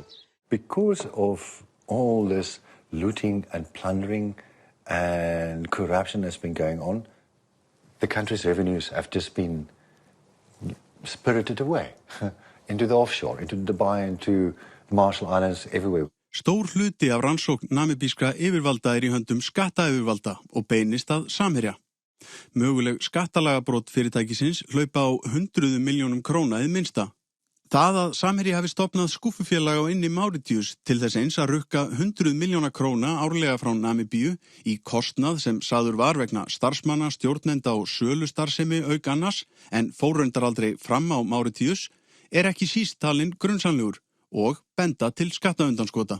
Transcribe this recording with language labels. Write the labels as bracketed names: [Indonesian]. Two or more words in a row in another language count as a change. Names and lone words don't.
[English] Because of all this looting and plundering and corruption that's been going on, the country's revenues have just been spirited away into the offshore, into Dubai, into the Marshall Islands, everywhere. [Icelandic] Stór hluti af rannsókn namibískra yfirvalda í höndum skattayfirvalda og beinist að Samherja. Möguleg skattalagabrot fyrirtækisins hlaupa á 100 milljónum króna hið minnsta. Það að Samherji hafi stofnað skúffufélag á inni Máritíus til þess eins að rukka 100 milljóna króna árlega frá Namibíu í kostnað sem sagður var vegna starfsmanna, stjórnenda og sölustarfsemi auk annars, en fór reyndar aldrei fram á Máritíus, ekki síst talinn grunsamlegur og benda til skattaundanskota.